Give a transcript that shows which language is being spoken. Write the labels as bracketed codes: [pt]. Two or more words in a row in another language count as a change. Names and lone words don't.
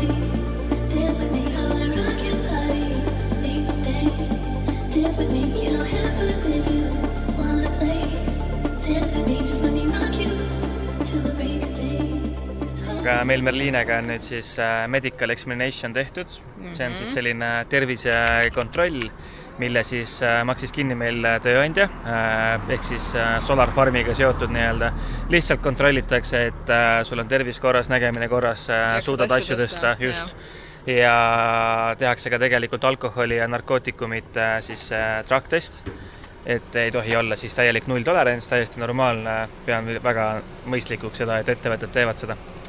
[en] Dance with me, I wanna rock your body. Please stay. Dance with me, you don't have to admit you wanna play. Dance with me, just let me rock you till the break of day. [et] aga meil Merlinega on nüüd siis [en] medical examination [et] tehtud. See on siis selline tervisekontroll, mille siis maksis kinni meil tööandja, ehk siis Solar Farmiga seotud nii-öelda. Lihtsalt kontrollitakse, et sul on tervis korras, nägemine korras, suudad asju tõsta, just. Ja tehakse ka tegelikult alkoholi ja narkootikumid siis [en] drug test, [et] et ei tohi olla siis täielik nulltolerants, täiesti normaalne, pean väga mõistlikuks seda, et ettevõtted teevad seda.